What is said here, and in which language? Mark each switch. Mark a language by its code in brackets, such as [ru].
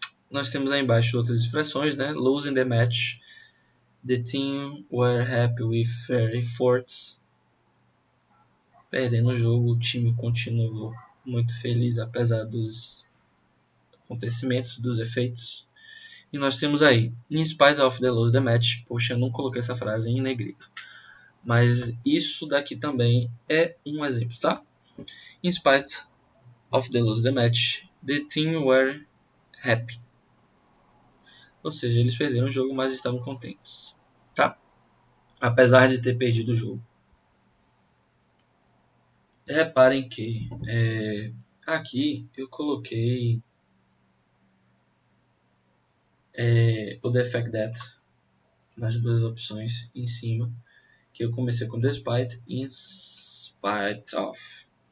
[pt] Nós temos aí embaixo outras expressões, né? [en] Losing the match. The team were happy with their efforts. [pt] Perdendo o jogo, o time continuou muito feliz apesar dos acontecimentos, dos efeitos. E nós temos aí, in spite of the lose the match. Poxa, eu não coloquei essa frase em negrito. Mas isso daqui também é um exemplo, tá? [en] In spite of the lose the match, the team were happy. [pt] Ou seja, eles perderam o jogo, mas estavam contentes, tá? Apesar de ter perdido o jogo. Reparem que aqui eu coloquei o the fact that nas duas opções em cima, que eu comecei com despite e in spite of.